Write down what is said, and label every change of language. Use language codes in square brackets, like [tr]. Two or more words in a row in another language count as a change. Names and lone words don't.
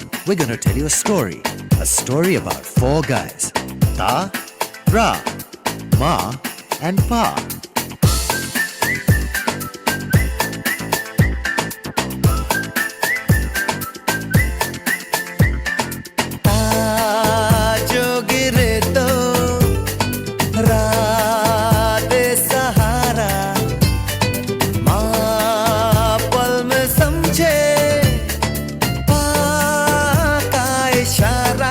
[en] We're going to tell you a story. A story about four guys. Ta, Ra, Ma, and Pa. [hi] जो गिरे तो रात सहारा माँ पल में समझे पाँ का इशारा